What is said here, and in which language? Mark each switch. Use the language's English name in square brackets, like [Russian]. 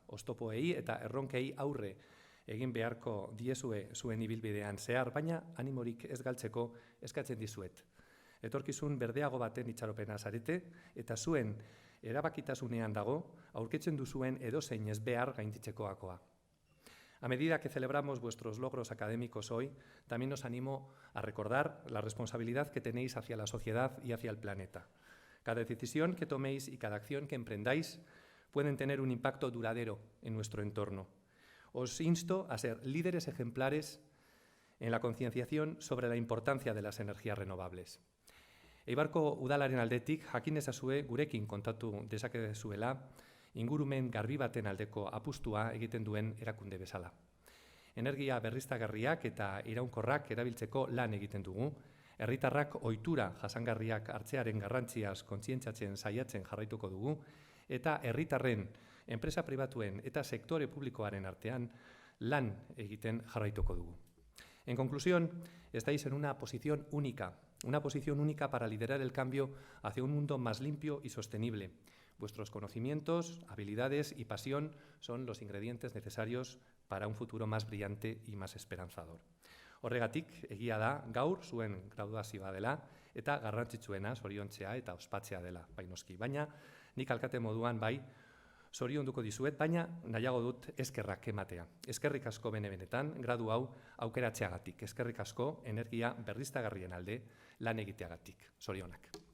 [Basque] Oztopoei eta erronkei aurre egin beharko diezue zuen ibilbidean zehar, baina animorik ez galtzeko eskatzen dizuet. Etorkizun berdeago baten itxaropena zarete eta zuen erabakitasunean dago aurkitzen duzuen edozein ezbehar gainditzekoakoa. [Spanish] A medida que celebramos vuestros logros académicos hoy, también os animo a recordar la responsabilidad que tenéis hacia la sociedad y hacia el planeta. Cada decisión que toméis y cada acción que emprendáis pueden tener un impacto duradero en nuestro entorno. Os insto a ser líderes ejemplares en la concienciación sobre la importancia de las energías renovables. [Basque] Eibarko udalaren aldetik jakin ezazue gurekin kontatu dezakezuela ingurumen garbi baten aldeko apustua egiten duen erakunde bezala. Energia berriztagarriak eta iraunkorrak erabiltzeko lan egiten dugu, herritarrak ohitura jasangarriak hartzearen garrantziaz kontzientziatzen saiatzen jarraituko dugu, eta herritarren, enpresa pribatuen eta sektore publikoaren artean lan egiten jarraituko dugu. [Spanish] En conclusión, estáis en una posición única para liderar el cambio hacia un mundo más limpio y sostenible. Vuestros conocimientos, habilidades y pasión son los ingredientes necesarios para un futuro más brillante y más esperanzador. [Basque] Horregatik, egia da, gaur zuen graduazioa dela eta garrantzitsuena zoriontzea eta ospatzea dela, bainoski. Baina, nik alkate moduan bai, zorionduko dizuet, baina nahiago dut eskerrak ematea. Eskerrik asko benetan, gradu hau aukeratzeagatik. Eskerrik asko energia berriztagarrien alde lan egiteagatik. Zorionak.